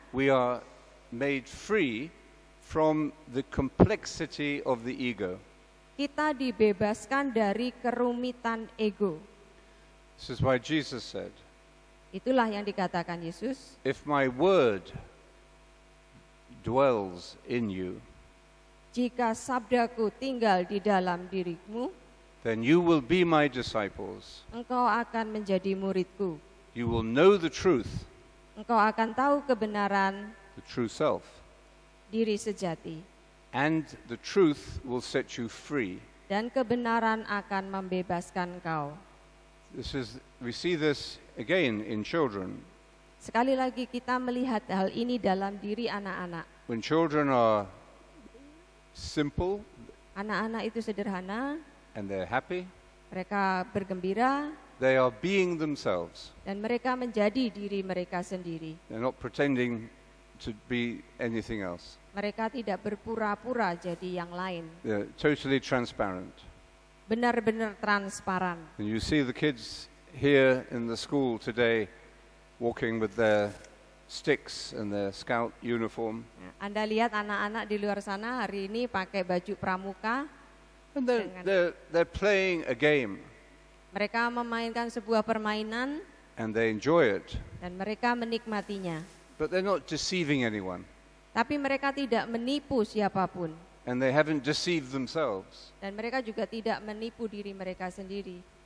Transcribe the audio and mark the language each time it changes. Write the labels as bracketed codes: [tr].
[en] we are made free from the complexity of the ego. [id] Kita dibebaskan dari kerumitan ego. [en] This is why Jesus said, [id] itulah yang dikatakan Yesus, [en] if my word dwells in you, [id] jika sabdaku tinggal di dalam dirimu, [en] then you will be my disciples. [id] Engkau akan menjadi muridku. [en] You will know the truth. [id] Engkau akan tahu kebenaran, [en] the true self. [id] Diri sejati. [en] And the truth will set you free. [id] Dan kebenaran akan membebaskan engkau. [en] We see this again in children. [id] Sekali lagi kita melihat hal ini dalam diri anak-anak. [en] When children are simple, [id] anak-anak itu sederhana, [en] and they're happy, [id] mereka bergembira, [en] they are being themselves. [id] Dan mereka menjadi diri mereka sendiri. [en] They're not pretending to be anything else. [id] Mereka tidak berpura-pura jadi yang lain. [en] They're totally transparent. [id] Benar-benar transparan. [en] And you see the kids here in the school today walking with their sticks and their scout uniform. [id] Anda lihat anak-anak di luar sana hari ini pakai baju pramuka. [en] And they're playing a game. [id] Mereka memainkan sebuah permainan. [en] And they enjoy it. [id] Dan mereka menikmatinya. [en] But they're not deceiving anyone. [id] Tapi mereka tidak menipu siapapun. [en] And they haven't deceived themselves. [id] Dan mereka juga tidak menipu diri mereka sendiri.